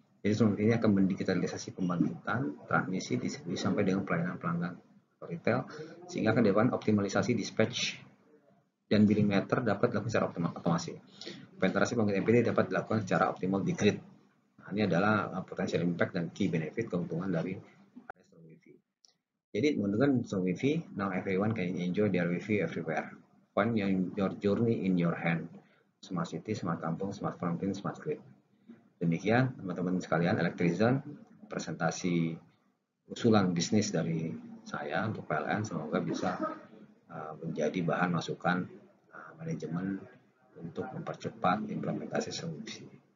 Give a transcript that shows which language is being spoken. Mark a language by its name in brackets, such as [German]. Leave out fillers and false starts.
[Indonesian] Jadi strong wifi ini akan mendigitalisasi pembangkitan, transmisi, distribusi sampai dengan pelayanan pelanggan retail, sehingga akan dilakukan optimalisasi dispatch dan billing meter dapat dilakukan secara otomasi. Penetrasi pembangkit MPD dapat dilakukan secara optimal di grid. Nah, ini adalah [English] potential impact [Indonesian] dan [English] key benefit [Indonesian] keuntungan dari strong wifi. Jadi dengan [English] strong wifi, now everyone can enjoy their wifi everywhere. Find your journey in your hand. Smart city, smart kampung, smart frontier, smart grid. [Indonesian] Demikian teman-teman sekalian, Elektrizen, presentasi usulan bisnis dari saya untuk PLN, semoga bisa menjadi bahan masukan manajemen untuk mempercepat implementasi solusi.